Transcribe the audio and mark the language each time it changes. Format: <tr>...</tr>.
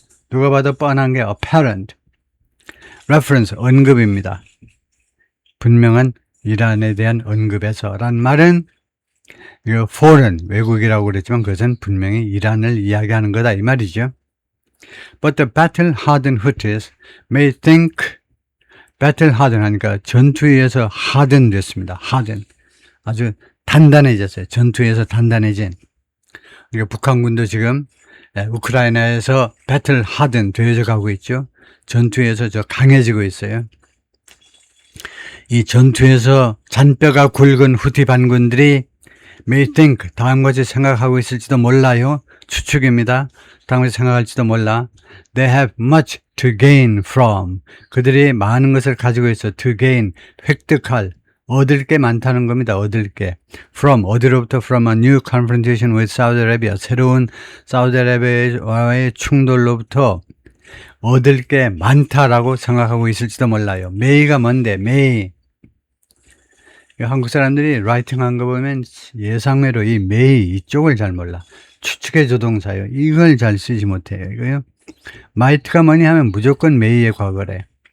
<ko>누가 봐도 뻔한 게 apparent. reference 언급입니다. 분명한 이란에 대한 언급에서란 말은 foreign, 외국이라고 그랬지만 그것은 분명히 이란을 이야기하는 거다 이 말이죠.</ko> <en>But the battle-hardened Houthis may think,</en> <ko>battle-hardened 하니까 전투에 의해서 hardened 됐습니다. hardened. 아주 단단해졌어요. 전투에서 단단해진. 그러니까 북한군도 지금 우크라이나에서 배틀 하든 되어져 가고 있죠. 전투에서 강해지고 있어요. 이 전투에서 잔뼈가 굵은 후티 반군들이 may think 다음 것을 생각하고 있을지도 몰라요. 추측입니다. 다음 것을 생각할지도 몰라.</ko> <en>They have much to gain from.</en> <ko>그들이 많은 것을 가지고 있어.</ko> <en>To gain,</en> <ko>획득할, 얻을 게 많다는 겁니다. 얻을 게. From, 어디로부터?</ko> <en>From a new confrontation with Saudi Arabia.</en> <ko>새로운 사우디아라비아와의 충돌로부터 얻을 게 많다라고 생각하고 있을지도 몰라요. may가 뭔데? may. 한국 사람들이 라이팅한 거 보면 예상외로 이 may 이쪽을 잘 몰라. 추측의 조동사요. 이걸 잘 쓰지 못해요. 이거요. might가 뭐냐 하면 무조건 may의 과거래.</ko>